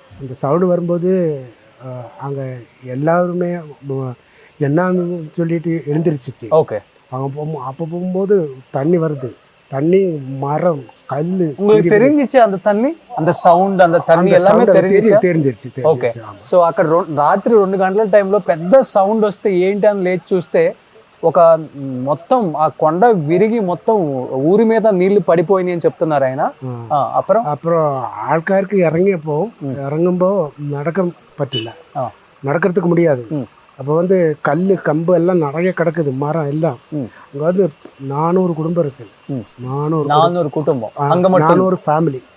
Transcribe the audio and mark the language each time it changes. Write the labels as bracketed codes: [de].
[ta] அந்த சவுண்டு வரும்போது அங்கே எல்லாருமே என்னன்னு சொல்லிட்டு எழுந்திருச்சிச்சு. ஓகே. அப்போ போகும்போது தண்ணி வருது, தண்ணி மரம் கல். உங்களுக்கு தெரிஞ்சிச்சு அந்த தண்ணி, அந்த సౌండ్, அந்த தண்ணி எல்லாமே தெரிஞ்சிருச்சு. [te] ఓకే. సో అక్కడ రాత్రి 2 గంటల టైంలో పెద్ద సౌండ్ వస్తే ఏంటి అని లేచి చూస్తే ఒక మొత్తం ఆ కొండ విరిగి మొత్తం ఊరి మీద నీళ్లు పడిపోయినాయి అని చెప్తున్నారు ఆయన. [ta] அப்புறம் ஆள்காருக்கு இறங்கும்போ நடக்க பற்றல, நடக்கிறதுக்கு முடியாது. அப்போ வந்து கல் கம்பு எல்லாம் நிறைய கிடக்குது, மரம் எல்லாம். அங்கே வந்து 400 குடும்பம் இருக்கு. 400 குடும்பம், 400 ஃபேமிலி.